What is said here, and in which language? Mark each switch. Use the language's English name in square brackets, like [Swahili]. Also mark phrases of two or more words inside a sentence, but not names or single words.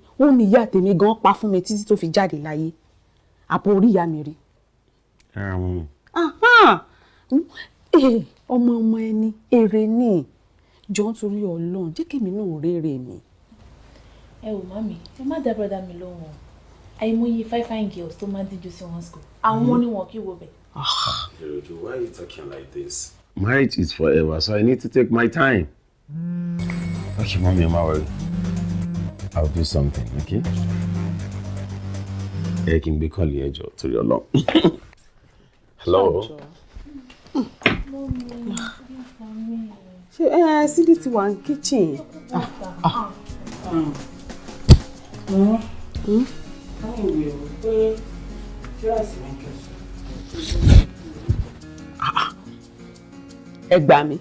[Yoruba] Ó ní ìyá tèmi gan pa fún mi títí tó fi jáde láyé. Àpò orí ìyá mi rí. Ọmọ ẹni, èrè ni. Jọ̀ọ́ nítorí Ọlọ́run, jẹ́ kémi náà rere mi. Ẹ wò mami, ẹ má dá brother mi lóhùn. Àìmọye [English] fine girls [Yoruba] tó máa ń díjú sí wọn school. Àwọn ni wọn kì í wo bẹ̀. [English] Yoruba, why are you talking like this? Marriage is forever, so I need to take my time. Okay, mommy, I'm worried. I'll do something, okay? I can be calling you to your long. Hello. [Yoruba] Ṣé Sídí ti wà ní kitchen? Ẹ gbà mí.